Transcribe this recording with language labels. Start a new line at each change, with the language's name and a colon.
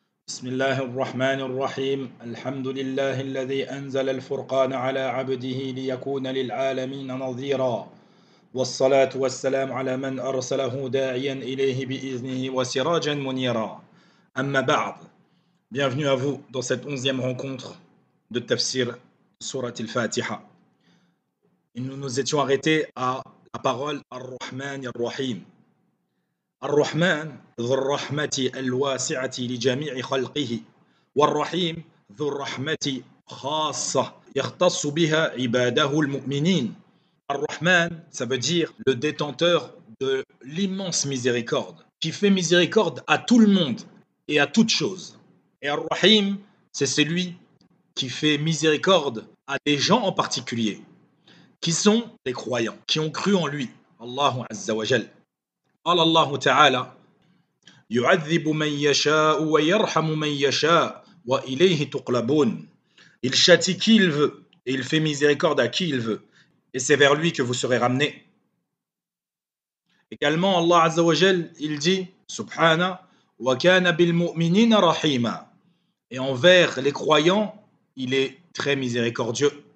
Arabic: بسم الله الرحمن الرحيم الحمد لله الذي أنزل الفرقان على عبده ليكون للعالمين نظيرا والصلاة والسلام على من أرسله داعيا إليه بإذنه وسراجا منيرا أما بعد.
French: Bienvenue à vous dans cette 11e rencontre de Tafsir Surat al-Fatiha. Et nous nous étions arrêtés à la parole Ar-Rahman Ar-Rahim.
Arabic: الرحمن ذو الرحمة الواسعة لجميع خلقه والرحيم ذو الرحمة خاصة يختص بها عباده المؤمنين.
French: Ar-Rahman, ça veut dire le détenteur de l'immense miséricorde, qui fait miséricorde à tout le monde et à toute chose. Et Ar-Rahim, c'est celui qui fait miséricorde à des gens en particulier, qui sont des croyants, qui ont cru en lui, Allahu Azza wa Jal.
Arabic: قال الله تعالى يعذب من يشاء ويرحم من يشاء وإليه تقلبون.
French: Il châtie qui il veut et il fait miséricorde à qui il veut et c'est vers lui que vous serez ramenés. Également Allah Azza wa Jal, il dit
Arabic: Subhana wa kana bil mu'minina rahima,
French: et envers les croyants il est très miséricordieux.